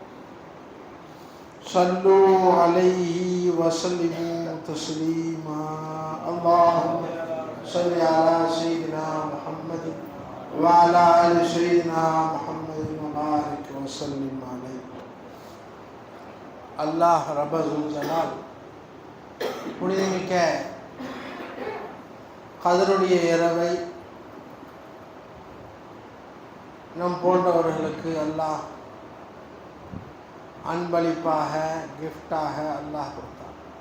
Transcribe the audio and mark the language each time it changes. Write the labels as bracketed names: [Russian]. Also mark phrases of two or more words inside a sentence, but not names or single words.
[Arabic] صلوا عليه وسلموا تسليما اللهم صل على سيدنا محمد وعلى آل سيدنا محمد وبارك وسلم عليه. [Tamil] அல்லாஹ் [Arabic] ربّ الجلال [Tamil] புனிதமிக்க கதருடைய இரவை நம் போன்றவர்களுக்கு அல்லாஹ் அன்பளிப்பாக கிஃப்டாக அல்லாஹ் கொடுத்தார்.